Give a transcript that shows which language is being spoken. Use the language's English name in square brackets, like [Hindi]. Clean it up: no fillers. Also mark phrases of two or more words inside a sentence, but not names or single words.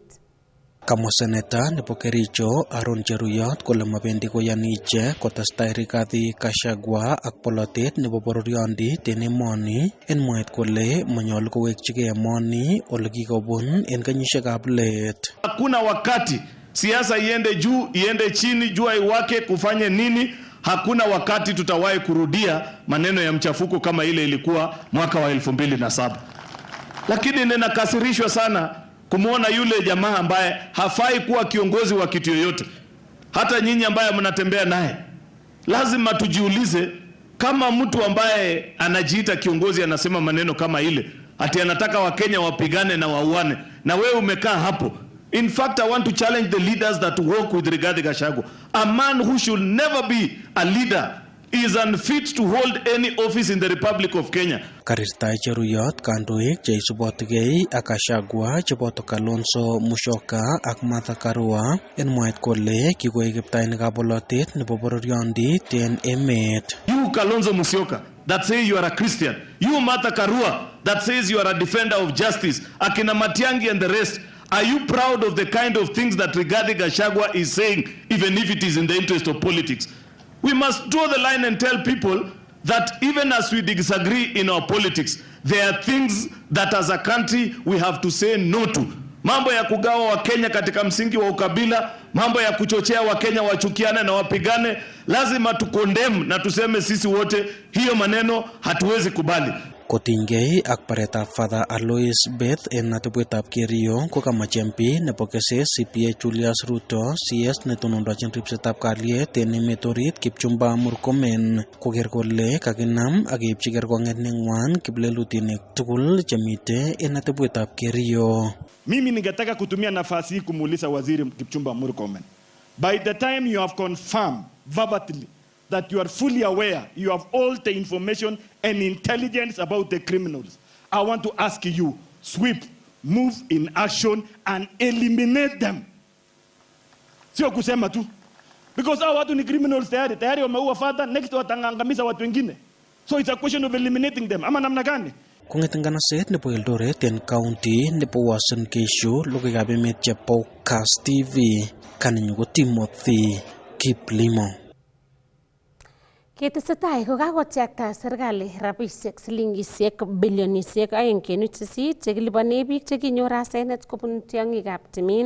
[Kalenjin] Kamwa seneta nebo Kericho Aaron Cheruyot kole mabendi koyani ichek kotestai Rigathi Gachagua ak bolotet nebo bororiondit en emoni en mwaet kole manyolu kowekchigei emoni ole kikobun en kenyisiekab let. [Swahili] Hakuna wakati siasa iende juu iende chini, jua iwake kufanye nini. Hakuna wakati tutawahi kurudia maneno ya mchafuko kama ile ilikuwa mwaka wa 2007. Lakini ninakasirishwa sana kumuona yule jamaa ambaye hafai kuwa kiongozi wa kitu yoyote. Hata nyinyi ambaye mnatembea naye, lazima tujiulize, kama mtu ambaye anajiita kiongozi anasema maneno kama ile, ati anataka Wakenya wapigane na wauane, na wewe umekaa hapo. [English] In fact, I want to challenge the leaders that work with Rigathi Gachagua. A man who should never be a leader is unfit to hold any office in the Republic of Kenya. [Kalenjin] Karirtai Cheruyot kandoik cheisubotigei ak Gachagua cheboto Kalonzo Musyoka ak Martha Karua en mwaet kole kikoek kiptainikab bolotet nebo bororiondit en emet. [English] You Kalonzo Musyoka that say you are a Christian. You Martha Karua that says you are a defender of justice. Akina Matiang'i and the rest. Are you proud of the kind of things that Rigathi Gachagua is saying, even if it is in the interest of politics? We must draw the line and tell people that even as we disagree in our politics, there are things that as a country we have to say no to. [Swahili] Mambo ya kugawa wa Kenya katika msingi wa ukabila, mambo ya kuchochea wa Kenya wachukiane na wapigane, lazima tukondem na tuseme sisi wote hiyo maneno hatuwezi kubali. [Kalenjin] Kotinygei ak baretab Father Alois Beth en atebwetab Kerio ko kamache MP nebo keses CPA Julius Ruto CS netonondochin ripsetab kalyet en emet orit Kipchumba Murkomen koker kole kakinam ak keipchi kerkong'et neng'wan kiplelutinik tugul chemite en atebwetab Kerio. [Swahili] Mimi ningetaka kutumia nafasi hii kumuuliza Waziri Kipchumba Murkomen. [English] By the time you have confirmed verbatim that you are fully aware, you have all the information and intelligence about the criminals, I want to ask you, sweep, move in action and eliminate them. [Swahili] Sio kusema tu. Because hao watu ni criminals tayari wameua father, next watangangamiza watu wengine. [English] So it's a question of eliminating them. [Swahili] Ama namna gani? [Kalenjin] Kong'eten nganaset nebo Eldoret en county nebo Uasin Gishu, logoiwekab emet chebo Kass TV, kaninyu ko Timothy Kiplimo. Ketesetai ko kakotyakta serikali rabisiek silingisiek bilionisiek 2.8 chekilipone biik chekinyor asenet kobun tiong'ikab timin.